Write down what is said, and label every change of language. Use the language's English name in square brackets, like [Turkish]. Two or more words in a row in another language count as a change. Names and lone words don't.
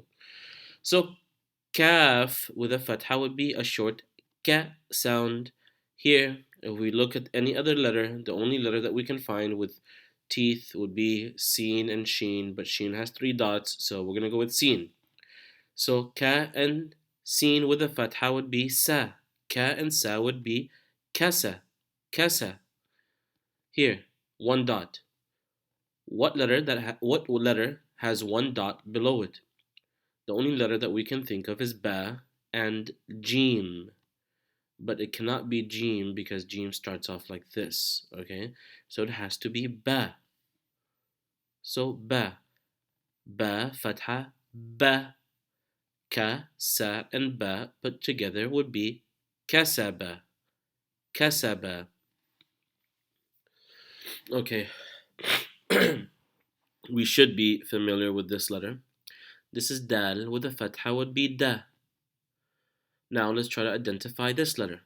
[English] So kaf with a fatha would be a short ka sound. Here, if we look at any other letter, the only letter that we can find with teeth would be sin and sheen, but sheen has 3 dots, so we're gonna go with sin. So ka and Sin with a fatha would be sa. Ka and sa would be kasa. Kasa. Here, one dot. What letter has one dot below it? The only letter that we can think of is ba and jim. But it cannot be jim because jim starts off like this, okay? So it has to be ba. So ba. Ba, fatha, ba. Ka, sa, and ba put together would be kasaba. Kasaba. Okay. We should be familiar with this letter. This is dal with a fatha would be da. Now let's try to identify this letter.